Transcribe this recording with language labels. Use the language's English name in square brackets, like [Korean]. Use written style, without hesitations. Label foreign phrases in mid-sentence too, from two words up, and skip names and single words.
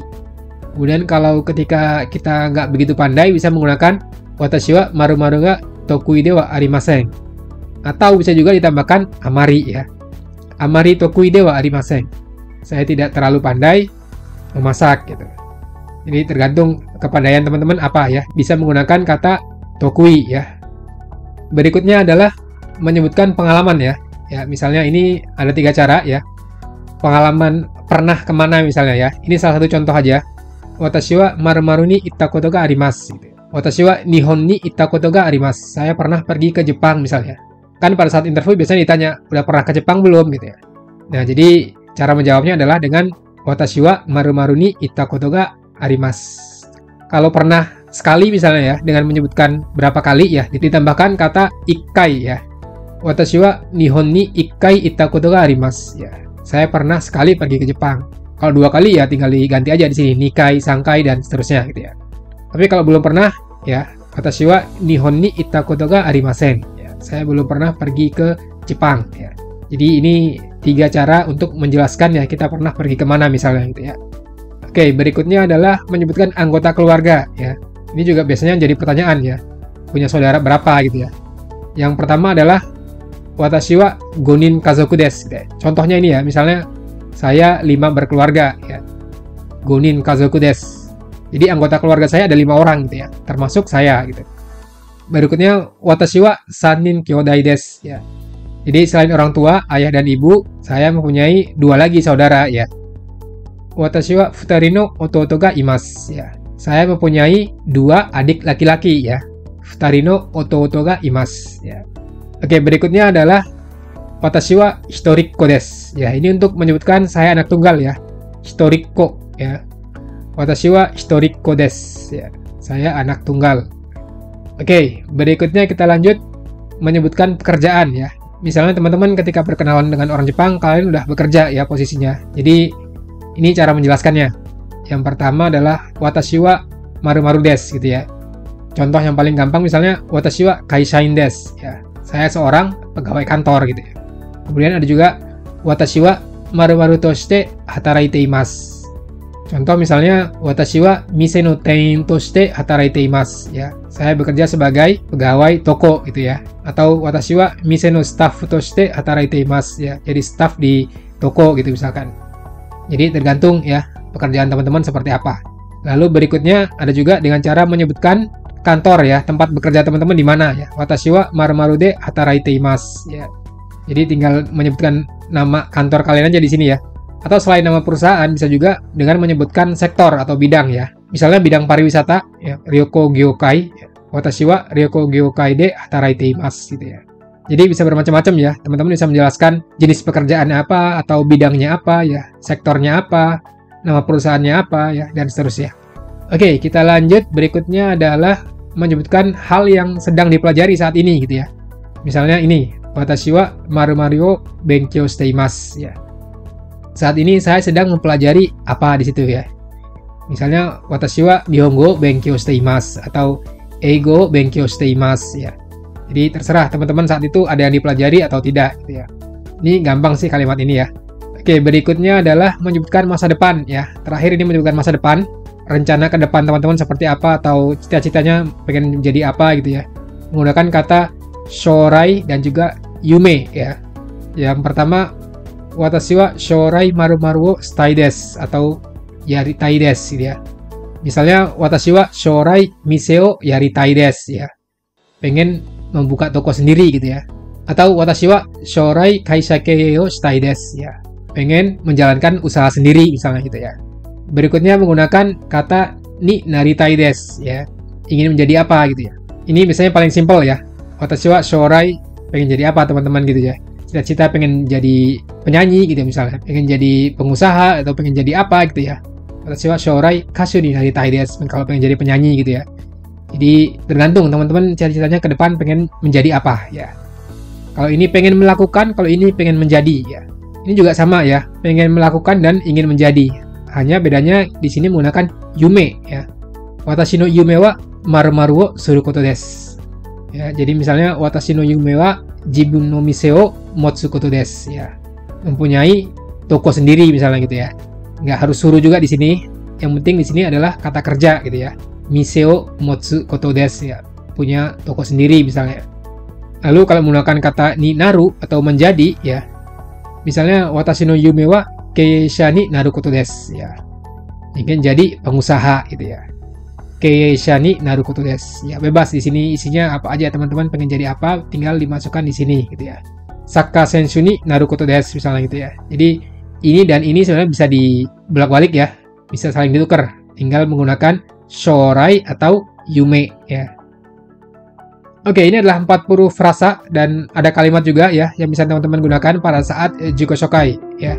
[Indonesian] Kemudian kalau ketika kita nggak begitu pandai, bisa menggunakan [Japanese] 私は〇〇が得意ではありません. [Indonesian] Atau bisa juga ditambahkan amari ya. [Japanese] あまり得意ではありません. [Indonesian] Saya tidak terlalu pandai memasak gitu. Jadi tergantung kepandaian teman-teman apa ya. Bisa menggunakan kata tokui ya. Berikutnya adalah menyebutkan pengalaman ya. Ya, misalnya ini ada 3 cara ya. Pengalaman pernah kemana misalnya ya. Ini salah satu contoh aja. [Japanese] 私は〇〇に行ったことがあります. 私は日本に行ったことがあります. [Indonesian] Saya pernah pergi ke Jepang misalnya. Kan pada saat interview biasanya ditanya, udah pernah ke Jepang belum gitu ya. Nah, jadi cara menjawabnya adalah dengan [Japanese] 私は〇〇に行ったことがあります. [Indonesian] Kalau pernah sekali misalnya ya, dengan menyebutkan berapa kali ya, ditambahkan kata ikkai ya. [Japanese] 私は日本に一回行ったことがあります ya. [Indonesian] Saya pernah sekali pergi ke Jepang. Kalau 2 kali ya tinggal diganti aja di sini [Japanese] 二回、三回 [Indonesian] dan seterusnya gitu ya. Tapi kalau belum pernah ya, [Japanese] 私は日本に行ったことがありません ya. [Indonesian] Saya belum pernah pergi ke Jepang ya. Jadi ini 3 cara untuk menjelaskan ya kita pernah pergi kemana misalnya gitu ya. Oke, berikutnya adalah menyebutkan anggota keluarga ya. Ini juga biasanya jadi pertanyaan ya. Punya saudara berapa gitu ya. Yang pertama adalah [Japanese] 私は5人家族です [Indonesian] gitu ya. Contohnya ini ya, misalnya saya 5 berkeluarga ya. [Japanese] 5人家族です. [Indonesian] Jadi anggota keluarga saya ada 5 orang gitu ya, termasuk saya gitu. [Japanese] Berikutnya 私は3人兄弟です ya. [Indonesian] Jadi selain orang tua, ayah dan ibu, saya mempunyai 2 lagi saudara ya. [Japanese] 私は2の弟がいます ya. [Indonesian] Saya mempunyai 2 adik laki-laki ya. [Japanese] 二人の弟がいます ya. [Indonesian] Oke, berikutnya adalah [Japanese] 私は一人っ子です. [Indonesian] Ya, ini untuk menyebutkan saya anak tunggal ya. Hitorikko ya. [Japanese] 私は一人っ子です ya. [Indonesian] Saya anak tunggal. Oke, berikutnya kita lanjut menyebutkan pekerjaan ya. Misalnya teman-teman ketika berkenalan dengan orang Jepang, kalian udah bekerja ya posisinya. Jadi ini cara menjelaskannya. Yang pertama adalah [Japanese] 私は〇〇です [Indonesian] gitu ya. Contoh yang paling gampang misalnya [Japanese] 私は会社員です [Indonesian] ya. Saya seorang pegawai kantor gitu ya. Kemudian ada juga [Japanese] 私は〇〇として働いています. [Indonesian] Contoh misalnya [Japanese] 私は店の店員として働いています ya. [Indonesian] Saya bekerja sebagai pegawai toko gitu ya. [Japanese] Atau 私は店のスタッフとして働いています ya. [Indonesian] Jadi staff di toko gitu misalkan. Jadi tergantung ya pekerjaan teman-teman seperti apa. Lalu berikutnya ada juga dengan cara menyebutkan kantor ya, tempat bekerja teman-teman di mana ya. [Japanese] 私は〇〇で働いています ya. [Indonesian] Jadi tinggal menyebutkan nama kantor kalian aja di sini ya. Atau selain nama perusahaan bisa juga dengan menyebutkan sektor atau bidang ya. Misalnya bidang pariwisata ya, [Japanese] 旅行業界 [Indonesian] ya. [Japanese] 私は旅行業界で働いています [Indonesian] gitu ya. Jadi bisa bermacam-macam ya. Teman-teman bisa menjelaskan jenis pekerjaannya apa atau bidangnya apa ya, sektornya apa, nama perusahaannya apa ya, dan seterusnya. Oke, kita lanjut. Berikutnya adalah menyebutkan hal yang sedang dipelajari saat ini gitu ya. Misalnya ini, [Japanese] 私は〇〇を勉強しています ya. [Indonesian] Saat ini saya sedang mempelajari apa di situ ya. [Japanese] Misalnya 私は日本語勉強しています atau 英語勉強しています ya. [Indonesian] Jadi terserah teman-teman saat itu ada yang dipelajari atau tidak gitu ya. Ini gampang sih kalimat ini ya. Oke, berikutnya adalah menyebutkan masa depan ya. Terakhir ini menyebutkan masa depan, rencana ke depan teman-teman seperti apa atau cita-citanya pengen menjadi apa gitu ya. Menggunakan kata shorai dan juga yume ya. Yang pertama [Japanese] 私は将来〇〇をしたいです atau やりたいです [Indonesian] gitu ya. [Japanese] Misalnya 私は将来店をやりたいです ya. [Indonesian] Pengen membuka toko sendiri gitu ya. [Japanese] Atau 私は将来会社経営をしたいです ya. [Indonesian] Pengen menjalankan usaha sendiri misalnya gitu ya. Berikutnya menggunakan kata [Japanese] になりたいです [Indonesian] ya. Ingin menjadi apa gitu ya. Ini misalnya paling simpel ya. [Japanese] 私は将来 [Indonesian] pengen jadi apa teman-teman gitu ya. Cita-cita pengen jadi penyanyi gitu misalnya. Pengen jadi pengusaha atau pengen jadi apa gitu ya. [Japanese] 私は将来歌手になりたいです. [Indonesian] Kalau pengen jadi penyanyi gitu ya. Jadi tergantung teman-teman cita-citanya ke depan pengen menjadi apa ya. Kalau ini pengen melakukan, kalau ini pengen menjadi ya. Ini juga sama ya, pengen melakukan dan ingin menjadi. Hanya bedanya di sini menggunakan yume ya. [Japanese] 私の夢は〇〇をすることです. [Indonesian] Ya, jadi misalnya [Japanese] 私の夢は自分の店を持つことです ya. [Indonesian] Mempunyai toko sendiri misalnya gitu ya. Nggak harus suruh juga di sini. Yang penting di sini adalah kata kerja gitu ya. [Japanese] 店を持つことです ya. [Indonesian] Punya toko sendiri misalnya. Lalu kalau menggunakan kata [Japanese] になる [Indonesian] atau menjadi ya. [Japanese] Misalnya 私の夢は経営者になることです ya. [Indonesian] Ingin jadi pengusaha gitu ya. [Japanese] 経営者になることです. [Indonesian] Ya bebas di sini isinya apa aja teman-teman pengen jadi apa tinggal dimasukkan di sini gitu ya. [Japanese] サッカー選手になることです [Indonesian] misalnya gitu ya. Jadi ini dan ini sebenarnya bisa dibolak-balik ya. Bisa saling ditukar. Tinggal menggunakan shorai atau yume ya. Oke, ini adalah 40 frasa dan ada kalimat juga ya yang bisa teman-teman gunakan pada saat [Japanese] 自己紹介 [Indonesian] ya.